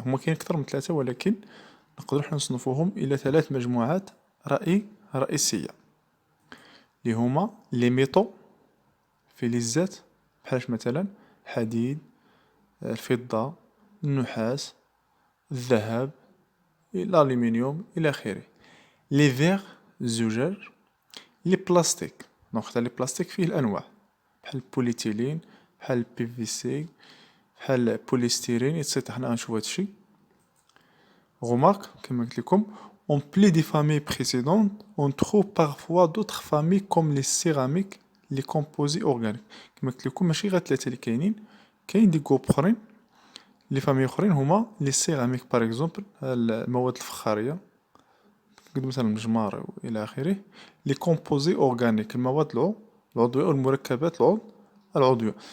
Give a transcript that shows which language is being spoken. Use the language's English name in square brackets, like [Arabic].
[Arabic] هما كاين أكثر من ثلاثة، ولكن نقدرو حنا نصنفوهم إلى 3 مجموعات رئيسية، اللي هما لي ميتو فلزات، بحالاش مثلا الحديد، الفضة، النحاس، الذهب، الألمنيوم إلى آخره. لي فيغ الزجاج، لي بلاستيك، دونك حتى لي بلاستيك فيه الأنواع بحال البوليتيلين، بحال البي في سي، بحال البوليستيرين إتسيتيرا. حنا غنشوفو هادشي. [French] Remarque, [Arabic] كما قلت لكم, [French] en plus des familles précédentes, on trouve parfois d'autres familles comme les céramiques, les composés organiques. [Arabic] كما قلت لكم ماشي غير ثلاثة اللي كاين دي جروب أخرين، لي فامي أخرين هما لي سيراميك باغ اكزومبل، المواد الفخارية قد مثلا المجمار إلى آخره. لي كومبوزي أورغانيك، المواد العضوية أو المركبات العضوية.